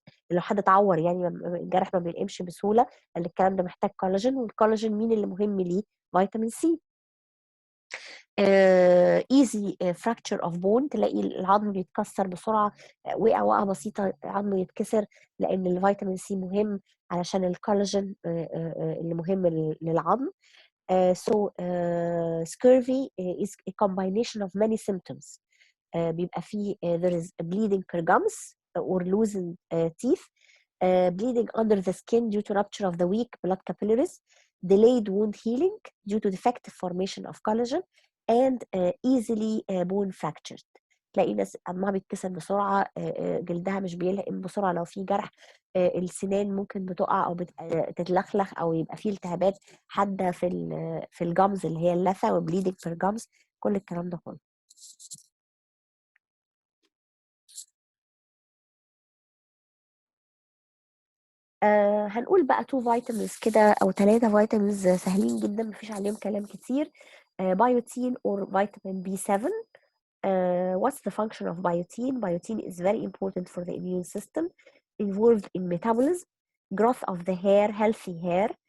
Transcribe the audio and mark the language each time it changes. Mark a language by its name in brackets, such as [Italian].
[Arabic] لو حد اتعور يعني الجرح ما بينقمش بسهوله، الكلام ده محتاج كولاجين، والكولاجين مين اللي مهم ليه؟ فيتامين سي. [English] easy fracture of bone، [Arabic] تلاقي العظم بيتكسر بسرعه، وقعه بسيطه عظمه يتكسر، لان الفيتامين سي مهم علشان الكولاجين اللي مهم للعظم. [English] So scurvy is a combination of many symptoms. [Arabic] بيبقى فيه [English] there is bleeding per gums or losing teeth, bleeding under the skin due to rupture of the weak blood capillaries, delayed wound healing due to defective formation of collagen, and easily bone fractured. [Arabic] تلاقي ناس عظمها بيتكسر بسرعه، جلدها مش بيلئم بسرعه، لو في جرح السنان ممكن بتقع او تتلخلخ، او يبقى فيه التهابات حاده في الجامز اللي هي اللثه وبليدنج في الجامز، كل الكلام ده كله. هنقول بقى 2 فيتامينز كده او 3 فيتامينز سهلين جدا مفيش عليهم كلام كتير. [English] Biotin or vitamin B7. What's the function of biotin? Biotin is very important for the immune system, involved in metabolism, growth of the hair, healthy hair.